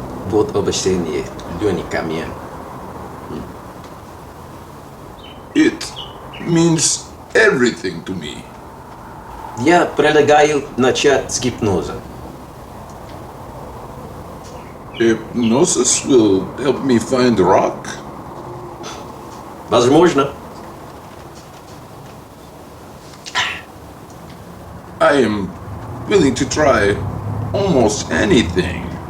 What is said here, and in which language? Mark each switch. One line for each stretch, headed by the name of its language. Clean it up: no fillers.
Russian: Вот обращение Лёни ко мне.
English: It means everything to me.
Russian: Я предлагаю начать с гипноза.
English: Hypnosis will help me find the rock?
Russian: Возможно.
English: I am willing to try almost anything.